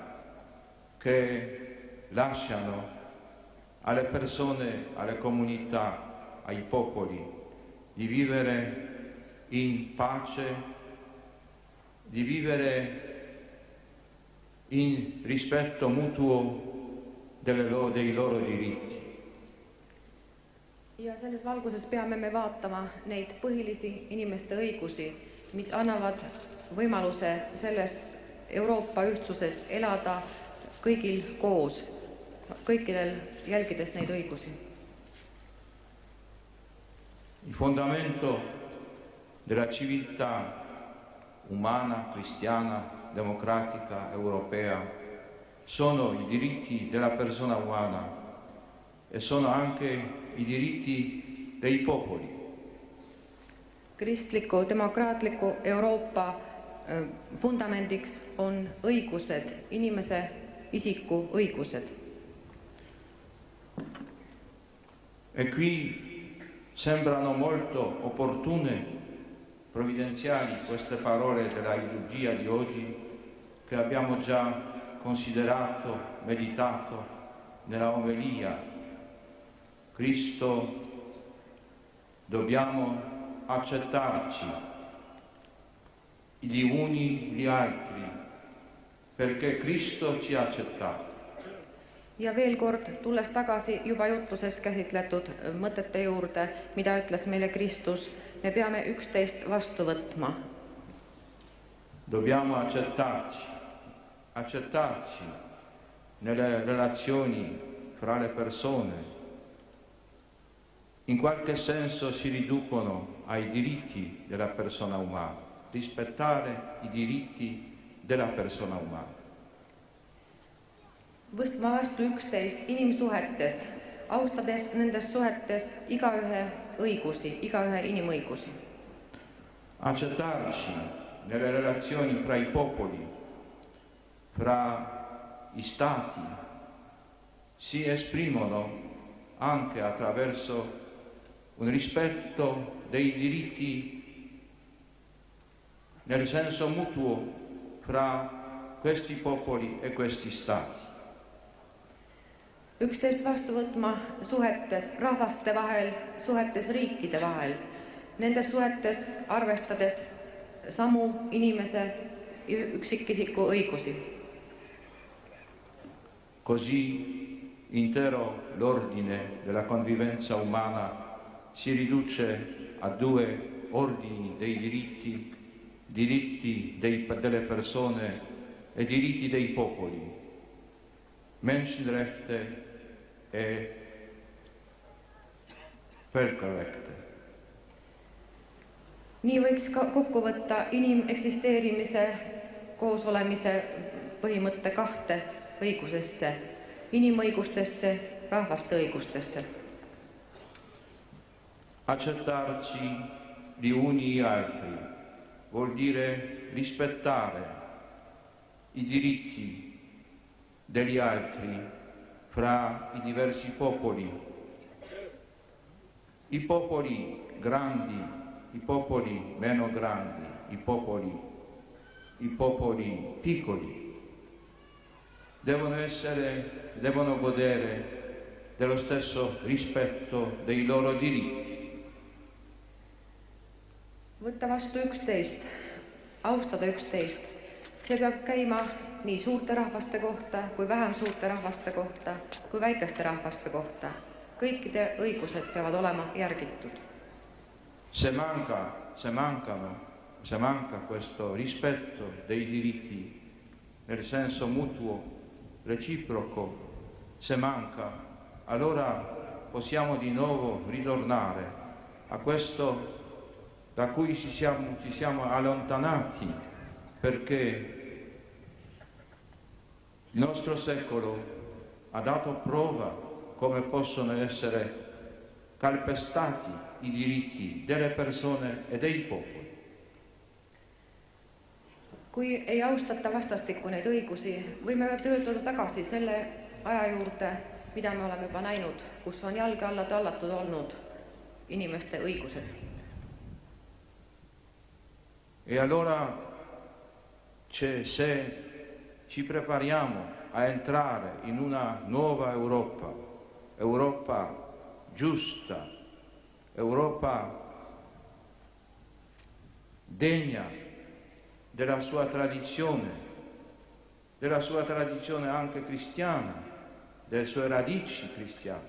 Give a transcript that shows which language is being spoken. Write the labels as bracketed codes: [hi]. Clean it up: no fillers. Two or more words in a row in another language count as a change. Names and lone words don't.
[it] che lasciano alle persone, alle comunità, ai popoli di vivere in pace, di vivere in rispetto mutuo dei loro diritti. [et] ja selles valguses peame me vaatama neid põhilisi inimeste õigusi, mis annavad võimaluse selles Euroopa ühtsuses elada kõigil koos, kõikidel jälgides neid õigusi. [it] Il fondamento della civiltà umana, cristiana, democratica, europea sono i diritti della persona umana e sono anche i diritti dei popoli. [et] Kristliku, demokraatliku Euroopa fundamendiks on õigused, inimese isiku õigused. [it] E qui sembrano molto opportune, provvidenziali queste parole della liturgia di oggi che abbiamo già considerato, meditato nella omelia. Cristo, dobbiamo accettarci gli uni gli altri perché Cristo ci ha accettato. [et] Ja veel kord, tulles tagasi juba jutluses käsitletud mõtete juurde, mida ütles meile Kristus, me peame üksteist vastu võtma. [it] Dobbiamo accettarci nelle relazioni fra le persone. In qualche senso si riducono ai diritti della persona umana, rispettare i diritti della persona umana. [et] Võtma vastu üksteist inimsuhetes, austades nendes suhetes igaühe õigusi, igaühe inimõigusi. [it] Accettarci nelle relazioni fra i popoli, fra i stati, si esprimono anche attraverso un rispetto dei diritti nel senso mutuo fra questi popoli e questi stati. [et] Üksteist vastu võtma suhetes rahvaste vahel, suhetes riikide vahel, nendes suhetes arvestades samu inimese üksikisiku õigusi. [it] Così intero l'ordine della convivenza umana si riduce a due ordini dei diritti, delle persone e diritti dei popoli, Menschenrechte e Völkerrechte. [et] Nii võiks ka kokku võtta inimeksisteerimise, koosolemise põhimõtte kahte õigusesse, inimõigustesse, rahvaste õigustesse. [it] Accettarci gli uni gli altri vuol dire rispettare i diritti degli altri fra i diversi popoli, i popoli grandi, i popoli meno grandi, i popoli piccoli, devono godere dello stesso rispetto dei loro diritti. [et] Võtta vastu üksteist, austada üksteist, see peab käima nii suurte rahvaste kohta, kui vähem suurte rahvaste kohta, kui väikeste rahvaste kohta. Kõikide õigused peavad olema järgitud. [it] Se manca questo rispetto dei diritti nel senso mutuo, reciproco, se manca, allora possiamo di nuovo ritornare a questo da cui ci siamo allontanati, perché il nostro secolo ha dato prova come possono essere calpestati i diritti delle persone e dei popoli. [et] Kui ei austata vastastikku neid õigusi, võime pöörduda tagasi selle aja juurde, mida me oleme juba näinud, kus on jalge alla tallatud olnud inimeste õigused. [it] E allora se ci prepariamo a entrare in una nuova Europa giusta, Europa degna della sua tradizione anche cristiana, delle sue radici cristiane.